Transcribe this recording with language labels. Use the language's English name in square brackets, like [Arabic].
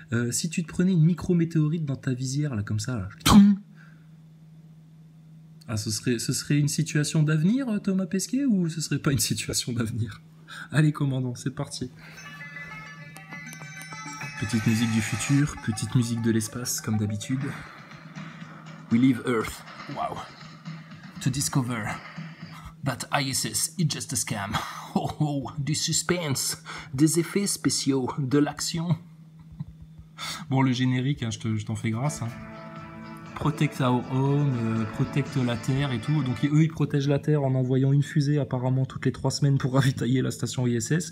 [French] Si tu te prenais une micrométéorite dans ta visière, là, comme ça, là... Ah, ce serait une situation d'avenir, Thomas Pesquet, ou ce serait pas une situation d'avenir? Allez, commandant, c'est parti. Petite musique du futur, petite musique de l'espace, comme d'habitude. [English] We leave Earth, wow, to discover that ISS is just a scam. [French] Oh, oh, du suspense, des effets spéciaux, de l'action. Bon, le générique, hein, je t'en fais grâce. Hein. [English] Protect our home, protect [French] la Terre et tout. Donc eux, ils protègent la Terre en envoyant une fusée apparemment toutes les 3 semaines pour ravitailler la station ISS.